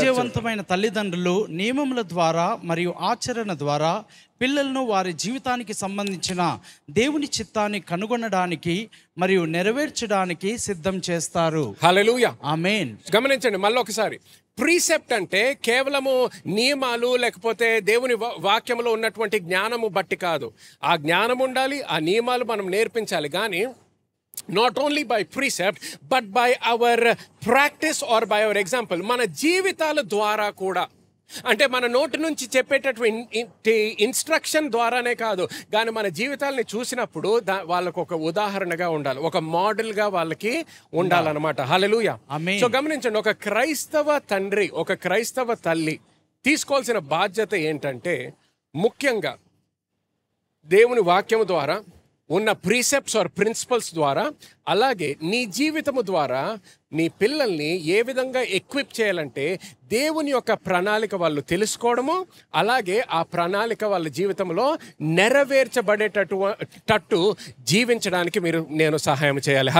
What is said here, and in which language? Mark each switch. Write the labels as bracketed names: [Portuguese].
[Telugu] విజయవంతమైన తల్లిదండ్రులు నియమముల ద్వారా మరియు ఆచరణ ద్వారా పిల్లలను వారి జీవితానికి సంబంధించిన దేవుని చిత్తాన్ని కనుగొనడానికి మరియు నెరవేర్చడానికి సిద్ధం చేస్తారు. హల్లెలూయా, ఆమేన్. గమనించండి మళ్ళీ ఒకసారి. ప్రీసెప్ట్ అంటే కేవలము నియమాలు లేకపోతే దేవుని వాక్యంలో ఉన్నటువంటి జ్ఞానము బట్టి కాదు. ఆ జ్ఞానం ఉండాలి, ఆ నియమాలు మనం నేర్పించాలి. [English] కానీ not only by precept but by our practice or by our example, [Telugu] మన జీవితాల ద్వారా కూడా. అంటే మన నోటి నుంచి చెప్పేటటువంటి ఇన్స్ట్రక్షన్ ద్వారానే కాదు, కానీ మన జీవితాలని చూసినప్పుడు వాళ్ళకు ఒక ఉదాహరణగా ఉండాలి, ఒక మోడల్గా వాళ్ళకి ఉండాలన్నమాట. హల్లెలూయా. సో గమనించండి, ఒక క్రైస్తవ తండ్రి, ఒక క్రైస్తవ తల్లి తీసుకోవాల్సిన బాధ్యత ఏంటంటే, ముఖ్యంగా దేవుని వాక్యము ద్వారా ఉన్న ప్రీసెప్ట్స్ ఆర్ ప్రిన్సిపల్స్ ద్వారా, అలాగే నీ జీవితము ద్వారా నీ పిల్లల్ని ఏ విధంగా ఎక్విప్ చేయాలంటే దేవుని యొక్క ప్రణాళిక వాళ్ళు తెలుసుకోవడము, అలాగే ఆ ప్రణాళిక వాళ్ళ జీవితంలో నెరవేర్చబడేటట్టు జీవించడానికి నేను సహాయం చేయాలి.